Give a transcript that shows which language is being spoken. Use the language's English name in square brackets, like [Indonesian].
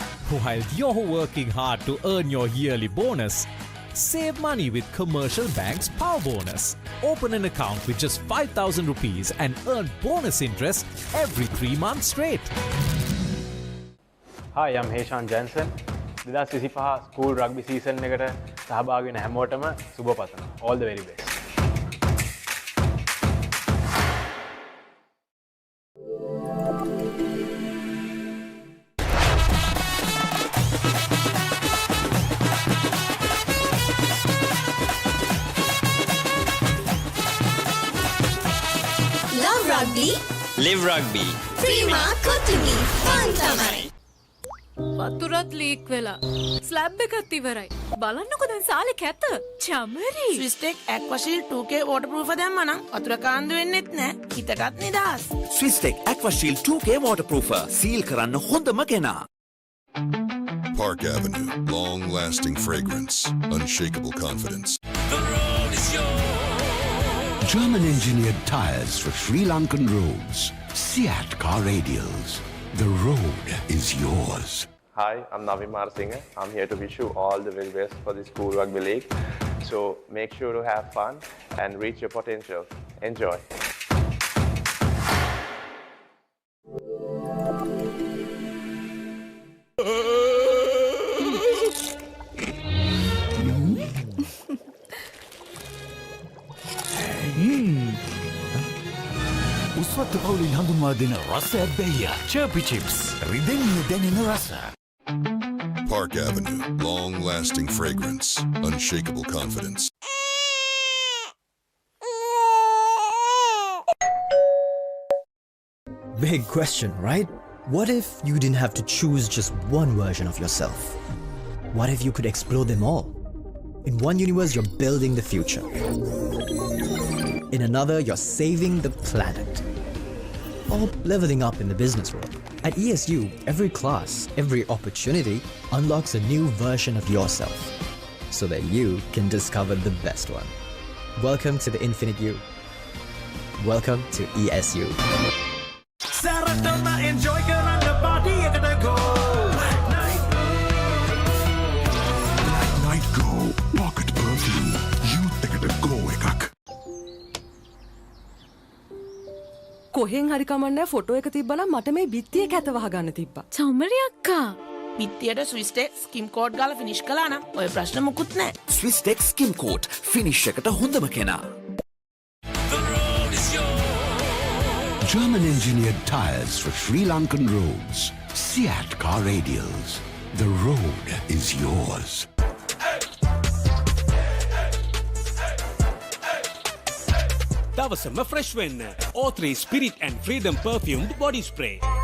[English] While you're working hard to earn your yearly bonus, save money with Commercial Bank's Power Bonus. Open an account with just 5,000 rupees and earn bonus interest every 3 months straight. Hi, I'm Heshan Jansen. 2025 school rugby season [Sinhala] එකට සහභාගී වෙන හැමෝටම සුබ පතනවා. [English] All the very best. Love rugby. Live rugby. Prima Kotumi. Fun tamari. [Sinhala] වතුරත් leak වෙලා. Slab එකත් ඉවරයි. බලන්නකෝ දැන් සාලේ කැත. චමරි. ස්විස්ටෙක් ඇක්වාෂීල්ඩ් 2K waterproof දැම්මා නම් වතුර කාන්දු වෙන්නෙත් නැහැ. හිතටත් නිදහස්. ස්විස්ටෙක් ඇක්වාෂීල්ඩ් 2K waterproofer සීල් කරන්න හොඳම කෙනා. [English] Park Avenue, long-lasting fragrance, unshakable confidence. German-engineered tyres for Sri Lankan roads. Seat Car Radials. The road is yours. Hi, I'm Navi Marsinga. I'm here to wish you all the very best for the School Rugby League. So make sure to have fun and reach your potential. Enjoy. [Sinhala] උස්වත්ත පවුලින් හඳුන්වා දෙන රස ඇබ්බැහිය චර්පි chips රිදෙන්න දැනෙන රස. [English] Park Avenue, long-lasting fragrance, unshakable confidence. Big question, right? What if you didn't have to choose just one version of yourself? What if you could explore them all? In one universe, you're building the future. In another, you're saving the planet. Or leveling up in the business world. At ESU, every class, every opportunity unlocks a new version of yourself so that you can discover the best one. Welcome to the Infinite You. Welcome to ESU. enjoy [Sinhala] කරන්න [English] party [Sinhala] එකට [English] go. Night Go Pocket Perfume Youth [Sinhala] එකට [English] go [Sinhala] එකක්. කොහෙන් හරි කමන්නේ photo එක තිබ්බනම් මට මේ බිත්තිය කැත වහගන්න තිබ්බා. චම්මරි අක්කා. බිත්තියට ස්විස් ටෙක් ස්කිම් කෝඩ් ගාලා ෆිනිෂ් කළා නම් ඔය ප්‍රශ්න මුකුත් නැහැ. ස්විස් ටෙක් ස්කිම් කෝඩ් ෆිනිෂ් එකට හොඳම කෙනා. [English] German engineered tires for Sri Lankan roads. Seat car radials. The road is yours. [Sinhala] දවසම ෆ්‍රෙෂ් වෙන්න. [English] O3 Spirit and Freedom perfumed body spray.